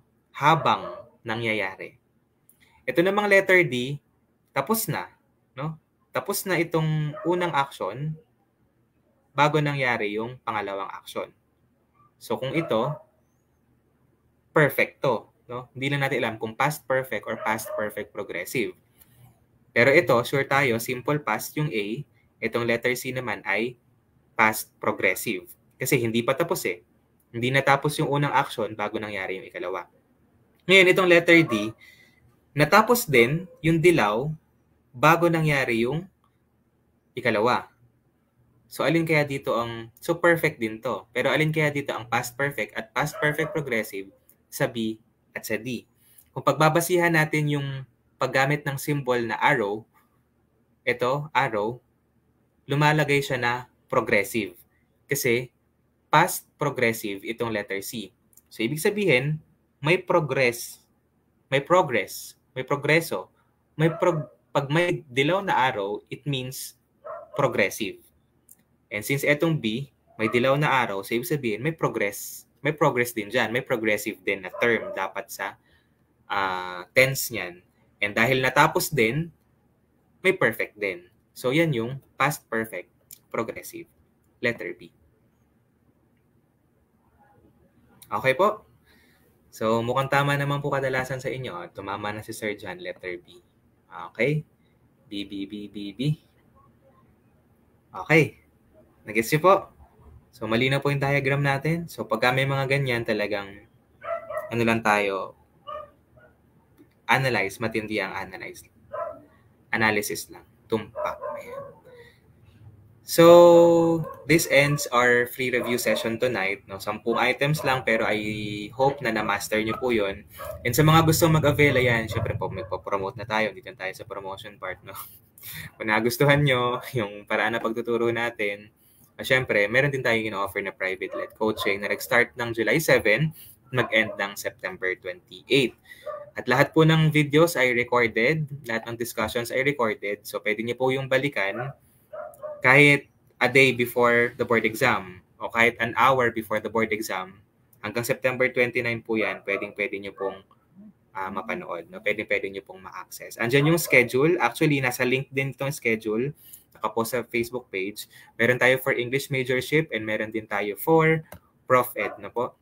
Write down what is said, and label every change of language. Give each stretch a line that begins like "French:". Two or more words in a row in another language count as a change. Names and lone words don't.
Filipino: Habang nangyayari. Ito namang letter D, tapos na, no? Tapos na itong unang action bago nangyari yung pangalawang action. So kung ito, perfecto, no? Hindi na natin alam kung
English: past perfect or past perfect progressive.
Filipino: Pero ito, sure tayo,
English: simple past
Filipino: yung A, itong letter C naman ay
English: past progressive.
Filipino: Kasi hindi pa tapos Hindi natapos yung unang action bago nangyari yung ikalawa. Ngayon, itong letter D, natapos din yung dilaw bago nangyari yung ikalawa. So, alin kaya dito so perfect din to. Pero alin kaya dito ang
English: past perfect
Filipino: at
English: past perfect progressive
Filipino: sa B at sa D? Kung pagbabasihan natin yung paggamit ng symbol na arrow, ito, arrow, lumalagay siya na progressive. Kasi
English: past progressive
Filipino: itong letter C. So, ibig sabihin, may progress, may progreso. Pag may dilaw na arrow,
English: it means progressive.
Filipino: And since etong B, may dilaw na arrow, so ibig sabihin, may progress din dyan. May progressive din na term dapat sa tense niyan. And dahil natapos din, may perfect din. So, yan yung
English: past perfect progressive.
Filipino: Letter B. Okay po? So, mukhang tama naman po kadalasan sa inyo. Tumama na si Sir John, letter B. Okay? B, B, B, B, B. Okay. Nag-gets niyo po? So, malinaw po yung diagram natin. So, pagka may mga ganyan, talagang ano lang tayo, analyze, matindi ang analyze. Analysis lang. Tumpak. Ayan.
English: So, this ends our free review session tonight.
Filipino: No? 10 items lang pero
English: I hope
Filipino: na na-master nyo po yun. And sa mga gusto mag-avail, ayan, syempre po, magpo-promote na tayo. Dito tayo sa promotion part. No? Kung nagustuhan nyo yung paraan na pagtuturo natin, syempre, meron din tayong ino-offer na
English: private-led coaching
Filipino: na nag-start ng July 7, mag-end ng September 28. At lahat po ng videos ay recorded, lahat ng discussions ay recorded. So, pwede niyo po yung balikan kahit
English: a day before the board exam
Filipino: o kahit
English: an hour before the board exam.
Filipino: Hanggang September 29 po yan, pwede nyo pong mapanood. No? Pwede nyo pong ma-access. Andyan yung schedule. Actually, nasa link din itong schedule. Nakapost sa Facebook page. Meron tayo
English: for English Majorship
Filipino: and meron din tayo for Prof Ed. No po?